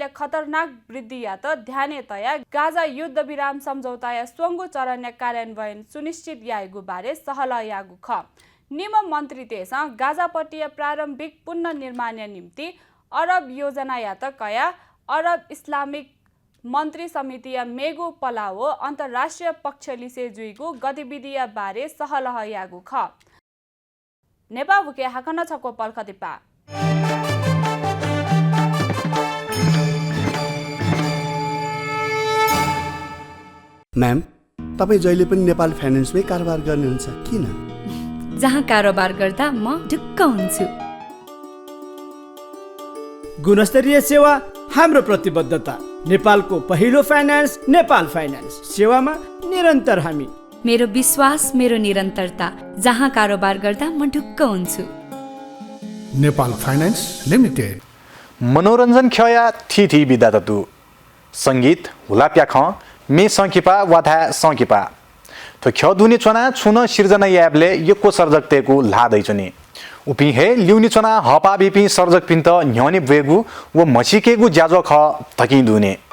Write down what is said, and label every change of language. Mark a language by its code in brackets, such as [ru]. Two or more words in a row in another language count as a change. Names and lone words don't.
[new] खतरनाक वृद्धि या त ध्यानतया गाजा युद्धविराम सम्झौता या स्वङ्गु चरण कार्यान्वयन सुनिश्चित यागु बारे सहलह यागु ख निम मन्त्री देश गाजापट्टि प्रारम्भिक पुनर्निर्माण निम्ति अरब योजना या त कया अरब इस्लामिक मन्त्री समिति या मेगु पलाओ अन्तर्राष्ट्रिय पक्षलिसे जुइगु गतिविधि बारे सहलह यागु ख नेपा भुके हाकन छको पल्खदिपा [ne] म्याम तपाईँ जहिले पनि नेपाल फाइनेन्समै कारोबार गर्नुहुन्छ किन? जहाँ कारोबार गर्दा म ढुक्क हुन्छु। गुणस्तरीय सेवा हाम्रो प्रतिबद्धता। नेपालको पहिलो फाइनेन्स नेपाल फाइनेन्स सेवामा निरन्तर हामी। मेरो विश्वास मेरो निरन्तरता। जहाँ कारोबार गर्दा म ढुक्क हुन्छु। नेपाल फाइनेन्स लिमिटेड। [new] मनोरञ्जन खया थी बिदा ततु संगीत हुलाप्या ख मे सङ्किपा वाथा सङ्किपा तो ख्य दुनी चोना छुन सिर्जना याबले यको सर्जकतेको लादैछनि उपि हे ल्युनी चोना हपा बिपि सर्जक पिन्त न्यनि वेगु व मसिकेगु ज्याजो ख तकि दुने